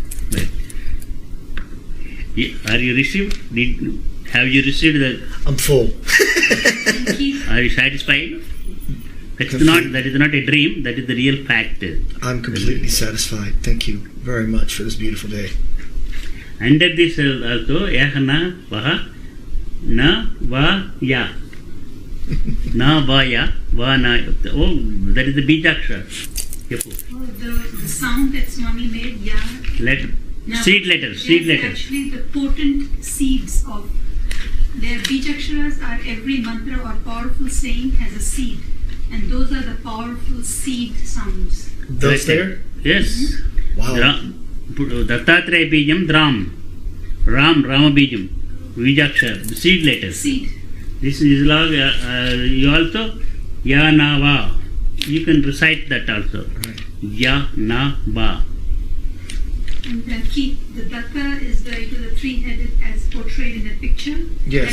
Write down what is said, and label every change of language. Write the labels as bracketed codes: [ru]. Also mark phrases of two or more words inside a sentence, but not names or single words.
[en] Are you received? Have you received the? I'm full. Thank you. Are you satisfied? That is not a dream, that is the real fact. I'm completely satisfied. Thank you very much for this beautiful day. Under this also, yah, [sa] na, vaha, na, va, ya. Na, va, ya, va, na. [en] Oh, that is the bijakshara. Oh, the sound that Swami made, yeah. Seed letters, seed They're letters. actually the potent seeds of their bijaksharas are every mantra or powerful saying has a seed, and those are the powerful seed sounds. Those there? Yes. Wow. [sa] Dattatreya Bijam Dram. Rama Bijam. Vijakshara, [en] the seed letters. Seed. This is log. You also [sa] Ya Na Va. [en] You can recite that also. [sa] Ya Na Va. [en] And the datta is the three-headed as portrayed in the picture. Yes.